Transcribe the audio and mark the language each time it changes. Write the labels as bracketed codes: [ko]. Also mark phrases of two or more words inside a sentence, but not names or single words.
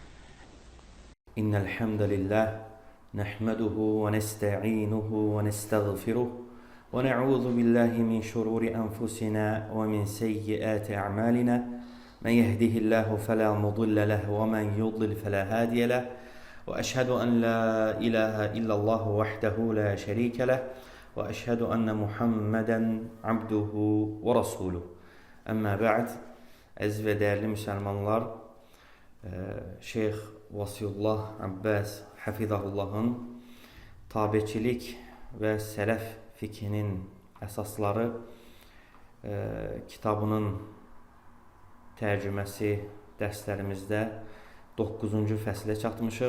[ar] إن الحمد لله نحمده ونستعينه ونستغفره ونعوذ بالله من شرور أنفسنا ومن سيئات أعمالنا، من يهده الله فلا مضل له ومن يضلل فلا هادي له، وأشهد أن لا إله إلا الله وحده لا شريك له، وأشهد أن محمدا عبده ورسوله. أما بعد, [az] əziz və dəyərli müsəlmanlar, Şeyx Vasiyullah Abbas Hafizahullahın tabiçilik və sələf fiqhinin əsasları kitabının tərcüməsi dərslərimizdə 9-cu fəsilə çatmışıq.